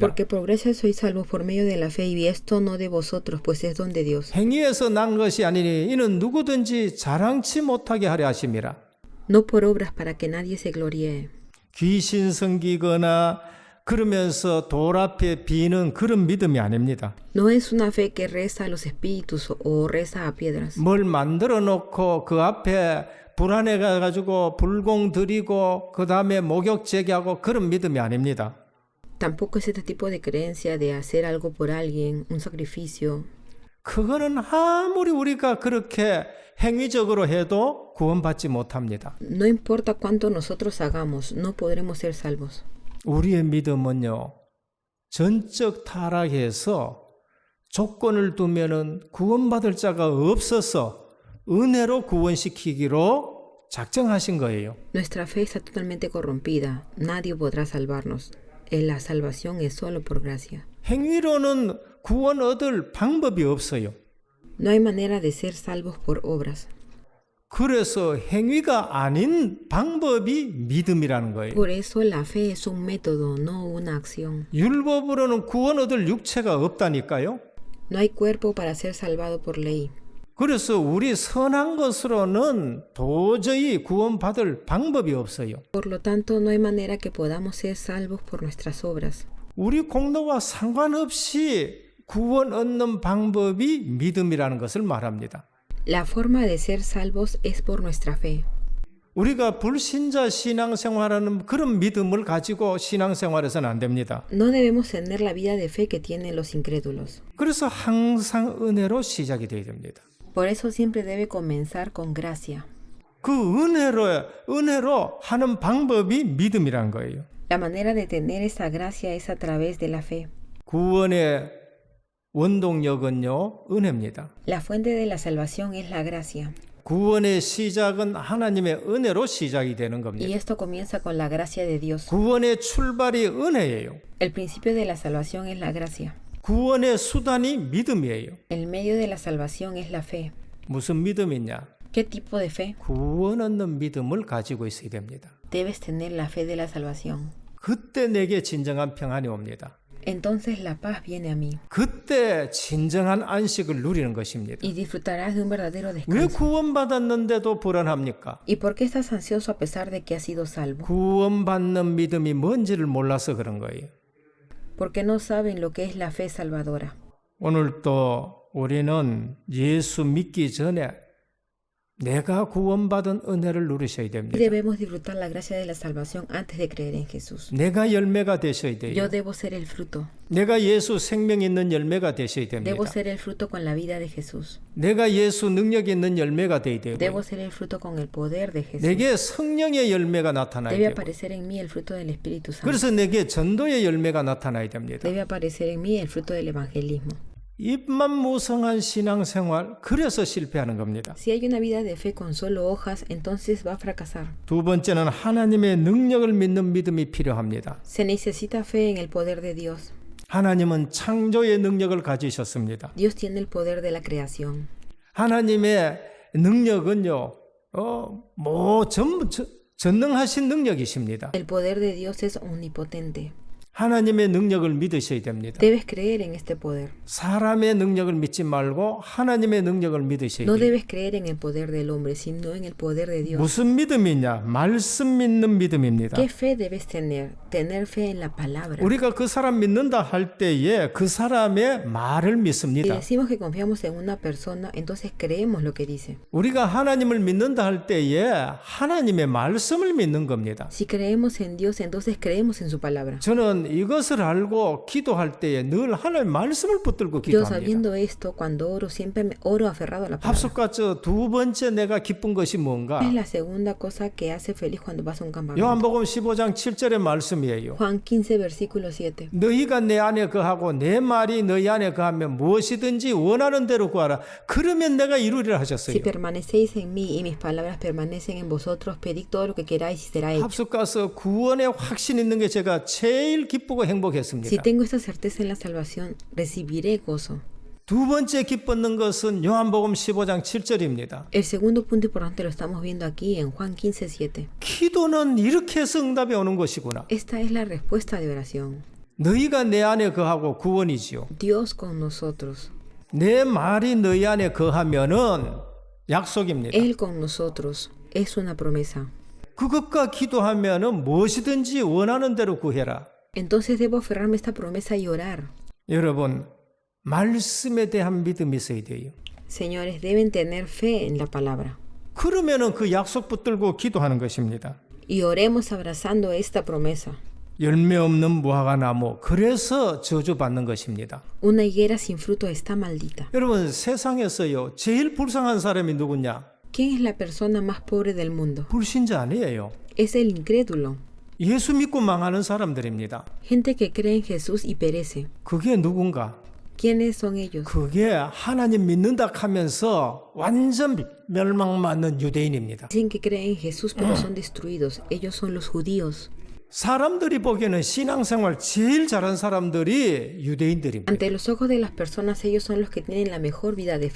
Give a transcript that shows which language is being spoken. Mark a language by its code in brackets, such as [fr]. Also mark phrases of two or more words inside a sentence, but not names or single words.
[es] Porque por gracia sois salvos por medio de la fe y esto no de vosotros, pues es don de Dios. [ko] 행위에서 난 것이 아니니 이는 누구든지 자랑치 못하게 하려 하심이라. [es] No por obras para que nadie se gloríe. [ko] 귀신 섬기거나 그러면서 돌 앞에 비는 그런 믿음이 아닙니다. [es] No es una fe que reza a los espíritus o reza a piedras. [ko] 뭘 만들어 놓고 그 앞에 불안해 가지고 불공 드리고 그 다음에 목욕 제기하고 그런 믿음이 아닙니다. [es] Tampoco es este tipo de creencia de hacer algo por alguien, un sacrificio. [ko] 그거는 아무리 우리가 그렇게 행위적으로 해도 구원받지 못합니다. [es] No importa cuánto nosotros hagamos, no podremos ser salvos. [ko] 우리의 믿음은요, 전적 타락해서 조건을 두면은 구원받을 자가 없어서 은혜로 구원시키기로 작정하신 거예요. [es] Nuestra fe está totalmente corrompida. Nadie podrá salvarnos. La salvación es solo por gracia. [ko] 행위로는 구원 얻을 방법이 없어요. [es] No hay manera de ser salvos por obras. [ko] 그래서 행위가 아닌 방법이 믿음이라는 거예요. [es] Por eso la fe es un método, no una acción. [ko] 율법으로는 구원 얻을 육체가 없다니까요. [es] No hay cuerpo para ser salvado por ley. [ko] 그래서 우리 선한 것으로는 도저히 구원받을 방법이 없어요. [es] Por lo tanto, no hay manera que podamos ser salvos por nuestras obras. [ko] 우리 공로와 상관없이 구원 얻는 방법이 믿음이라는 것을 말합니다. [es] La forma de ser salvos es por nuestra fe. [ko] 우리가 불신자 신앙생활하는 그런 믿음을 가지고 신앙생활해서는 안 됩니다. [es] No debemos tener la vida de fe que tienen los incrédulos. [ko] 그래서 항상 은혜로 시작이 돼야 됩니다. [es] Por eso siempre debe comenzar con gracia. [ko] 그 은혜로 하는 방법이 믿음이란 거예요. [es] La manera de tener esa gracia es a través de la fe. [ko] 구원의 원동력은요, 은혜입니다. [es] La fuente de la salvación es la gracia. [ko] 구원의 시작은 하나님의 은혜로 시작이 되는 [es] Y [ko] 겁니다. [es] esto comienza con la gracia de Dios. [ko] 구원의 출발이 은혜예요. [es] El principio de la salvación es la gracia. [ko] 구원의 수단이 믿음이에요. [es] El medio de la salvación es la fe. [ko] 무슨 믿음이냐? [es] ¿Qué tipo de fe? [ko] 구원 얻는 믿음을 가지고 있어야 됩니다. [es] Debes tener la fe de la salvación. [ko] 그때 내게 진정한 평안이 옵니다. [es] Entonces la paz viene a mí. [ko] 그때 진정한 안식을 누리는 것입니다. [es] Y disfrutarás de un verdadero [ko] 왜 [es] descanso. [ko] 구원받았는데도 불안합니까? [es] ¿Y por qué estás ansioso a pesar de que has sido salvo? [ko] 구원받는 믿음이 뭔지를 몰라서 그런 거예요. [es] Porque no saben lo que es la fe salvadora. [ko] 오늘 또 우리는 예수 믿기 전에 내가 구원받은 은혜를 누리셔야 [es] Y [ko] 됩니다. [es] debemos disfrutar la gracia de la salvación antes de creer en Jesús. [ko] 내가 열매가 되셔야 [es] Yo [ko] 돼요. [es] debo ser el fruto. [ko] 내가 예수 생명 있는 열매가 되셔야 됩니다. [es] Debo ser el fruto con la vida de Jesús. [ko] 내가 예수 능력 있는 열매가 되어야 [es] Debo [ko] 되고요. [es] ser el fruto con el poder de Jesús. [ko] 내게 성령의 열매가 나타나야 [es] Debe [ko] 되고, [es] aparecer en mí el fruto del Espíritu Santo. [ko] 그래서 내게 전도의 열매가 나타나야 됩니다. [es] Debe aparecer en mí el fruto del evangelismo. [ko] 입만 무성한 신앙생활, 그래서 실패하는 겁니다. [es] Si hay una vida de fe con solo hojas, entonces va a fracasar. [ko] 두 번째는 하나님의 능력을 믿는 믿음이 필요합니다. [es] Se necesita fe en el poder de Dios. [ko] 하나님은 창조의 능력을 가지셨습니다. [es] Dios tiene el poder de la creación. [ko] 하나님의 능력은요, 전능하신 능력이십니다. [es] El poder de Dios es omnipotente. [ko] 하나님의 능력을 믿으셔야 됩니다. [es] Debes creer en este poder. [ko] 사람의 능력을 믿지 말고 하나님의 능력을 믿으셔야 [es] No [ko] 돼요. [es] debes creer en el poder del hombre, sino en el poder de Dios. [ko] 무슨 믿음이냐? 말씀 믿는 믿음입니다. [es] ¿Qué fe debes tener? Tener fe en la palabra. [ko] 우리가 그 사람 믿는다 할 때에 그 사람의 말을 [es] Si [ko] 믿습니다. [es] decimos que confiamos en una persona, entonces creemos lo que dice. [ko] 우리가 하나님을 믿는다 할 때에 하나님의 말씀을 믿는 겁니다. [es] Si creemos en Dios, entonces creemos en su palabra. [ko] 저는 이것을 알고 기도할 때에 늘 하나님의 말씀을 붙들고 [es] Yo [ko] 기도합니다. [es] sabiendo esto, cuando oro, siempre me oro aferrado a la palabra. [ko] 합숙가서 두 번째 내가 기쁜 것이 뭔가? [es] Es la segunda cosa que hace feliz cuando vas a un campamento. [ko] 요한복음 15장 7절의 말씀이에요. [es] Juan 15, versículo 7. [ko] 너희가 내 안에 거하고 내 말이 너희 안에 거하면 무엇이든지 원하는 대로 구하라. 그러면 내가 이루리라 하셨어요. [es] Si permanecéis en mí y mis palabras permanecen en vosotros, pedid todo lo que queráis y será hecho. [ko] 합숙가서 구원의 확신 있는 게 제가 제일 기쁘고 [es] Si [ko] 행복했습니다. [es] tengo esta certeza en la salvación, recibiré gozo. [ko] 두 번째 기뻤는 것은 요한복음 15장 7절입니다. [es] El segundo punto importante lo estamos viendo aquí en Juan 15, 7. [ko] 기도는 이렇게 해서 응답이 오는 것이구나. [es] Esta es la respuesta de oración. [ko] 너희가 내 안에 거하고 구원이지요. [es] Dios con nosotros. [ko] 내 말이 너희 안에 거하면은 약속입니다. [es] Él con nosotros. Es una promesa. [ko] 그것과 기도하면은 무엇이든지 원하는 대로 구해라. [es] Entonces debo aferrarme a esta promesa y orar. [ko] 여러분, 말씀에 대한 믿음이 있어야 돼요. [es] Señores, deben tener fe en la palabra. [ko] 그러면은 그 약속 붙들고 기도하는 것입니다. [es] Y oremos abrazando esta promesa. [ko] 열매 없는 무화과 나무, 그래서 저주받는 것입니다. [es] Una higuera sin fruto está maldita. [ko] 여러분, 세상에서요 제일 불쌍한 사람이 누구냐? [es] ¿Quién es la persona más pobre del mundo? [ko] 불신자 아니에요. [es] Es el incrédulo. [ko] 예수 믿고 망하는 사람들입니다. [es] Gente que cree en Jesús y perece. [ko] 그게 누군가? [es] ¿Quiénes son ellos? [ko] 그게 하나님 믿는다 하면서 완전 멸망맞는 유대인입니다. [es] Dicen que creen en Jesús pero son destruidos. Ellos son los judíos. [ko] 사람들이 보기에는 신앙생활 제일 잘한 사람들이 유대인들입니다. [es] Ante los ojos de las personas, ellos son los que tienen la mejor vida de fe.